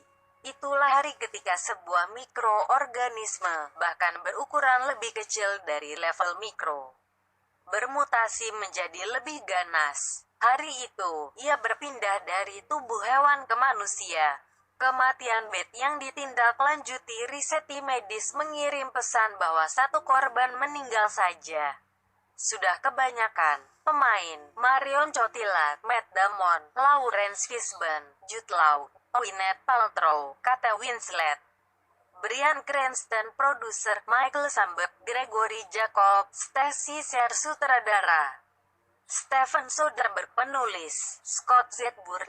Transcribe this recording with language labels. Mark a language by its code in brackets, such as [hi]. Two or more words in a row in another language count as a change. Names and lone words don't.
[id] Itulah hari ketika sebuah mikroorganisme, bahkan berukuran lebih kecil dari level mikro, bermutasi menjadi lebih ganas. Hari itu, ia berpindah dari tubuh hewan ke manusia. Kematian Beth yang ditindaklanjuti riset tim medis mengirim pesan bahwa satu korban meninggal saja sudah kebanyakan. Pemain, Marion Cotillard, Matt Damon, Lawrence Fishburne, Jude Law, Gwyneth Paltrow, Kate Winslet, Bryan Cranston, produser, Michael Sambet, Gregory Jacob, Stacey Sher sutradara, Stephen Soderbergh penulis, Scott Z.